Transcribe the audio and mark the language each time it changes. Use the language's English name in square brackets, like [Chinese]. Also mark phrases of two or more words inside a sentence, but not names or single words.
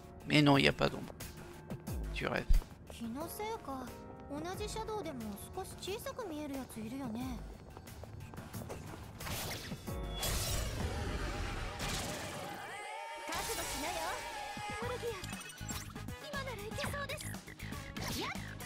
[French] Mais non, il n'y a pas d'ombre. Tu rêves. [Japanese] 気のせいか、同じシャドウでも少し小さく見えるやついるよね。覚悟しなよ、オルビア。今ならいけそうです。やっ